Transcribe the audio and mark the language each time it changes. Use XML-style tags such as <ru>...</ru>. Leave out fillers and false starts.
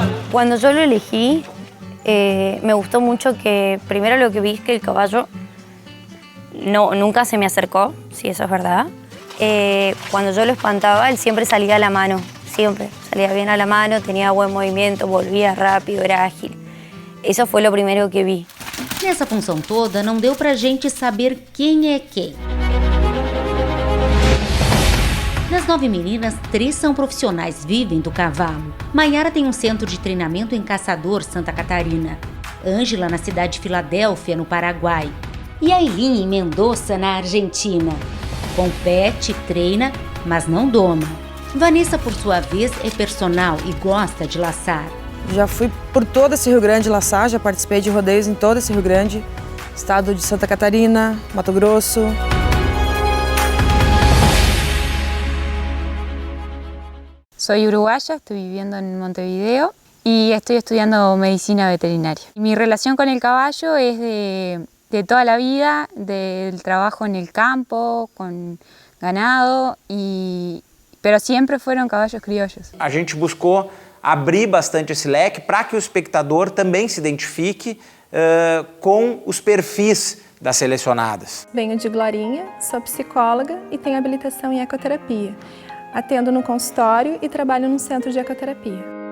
<es>Cuando yo lo elegí, me gustó mucho que primero lo que vi es que el caballo nunca se me acercó, si eso es verdad. Cuando yo lo espantaba, él siempre salía a la mano, siempre. Salía bien a la mano, tenía buen movimiento, volvía rápido, era ágil. Eso fue lo primero que vi.</es> <pt>Nessa função toda, não deu pra gente saber quem é quem. Das 9 meninas, 3 são profissionais, vivem do cavalo. Maiara tem um centro de treinamento em Caçador, Santa Catarina. Ângela na cidade de Filadélfia, no Paraguai. E a Elin em Mendoza, na Argentina. Compete, treina, mas não doma. Vanessa, por sua vez, é personal e gosta de laçar. Já fui por todo esse Rio Grande laçar, já participei de rodeios em todo esse Rio Grande. Estado de Santa Catarina, Mato Grosso.</pt> <es>Soy uruguaya, estoy viviendo en Montevideo y estoy estudiando medicina veterinaria. Mi relación con el caballo es de toda la vida, del trabajo en el campo, con ganado, pero siempre fueron caballos criollos.</es> <pt>A gente buscou abrir bastante esse leque para que o espectador também se identifique com os perfis das selecionadas. Venho de Glorinha, sou psicóloga e tenho habilitação em ecoterapia. Atendo no consultório e trabalho num centro de ecoterapia.</pt>